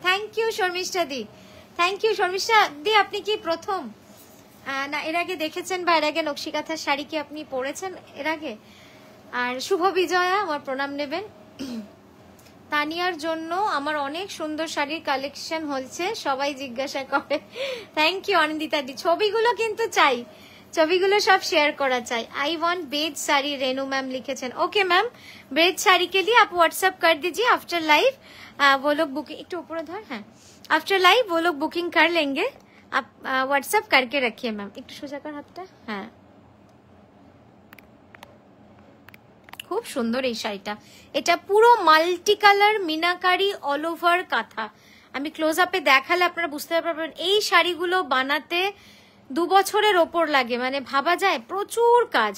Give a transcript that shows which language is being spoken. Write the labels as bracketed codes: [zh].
[bn] Thank you Sharmistha the, thank you. Sharmistha দি, আপনি কি প্রথম না এর আগে দেখেছেন, বা এর আগে নকশি কাঁথার শাড়ি কি আপনি পরেছেন এর আগে? আর শুভ বিজয়া, আমার প্রণাম নেবেন। তানিয়ার জন্য আমার অনেক সুন্দর শাড়ির কালেকশন হচ্ছে, সবাই জিজ্ঞাসা করে। থ্যাংক ইউ অনিন্দিতা দি। ছবিগুলো কিন্তু চাই, ছবিগুলো সব শেয়ার করা চাই। [en] I want beige sari, [hi] Renu ma'am लिखेছেন। Okay ma'am, beige sari के लिए आप व्हाट्सएप कर दीजिए आफ्टर लाइव। वो लोग बुकिंग [bn] একটু উপরে ধর, হ্যাঁ, [hi] आफ्टर लाइव वो लोग बुकिंग कर लेंगे, आप व्हाट्सएप करके रखिए मैम। [bn] একটু সোজা কর হাতটা, হ্যাঁ। খুব সুন্দর এই শাড়িটা, এটা পুরো multi colour meenakari all over কাঁথা। আমি ক্লোজ আপে দেখালে আপনারা বুঝতে পারবেন। এই শাড়িগুলো বানাতে 2 বছরের ওপর লাগে, মানে ভাবা যায় প্রচুর কাজ।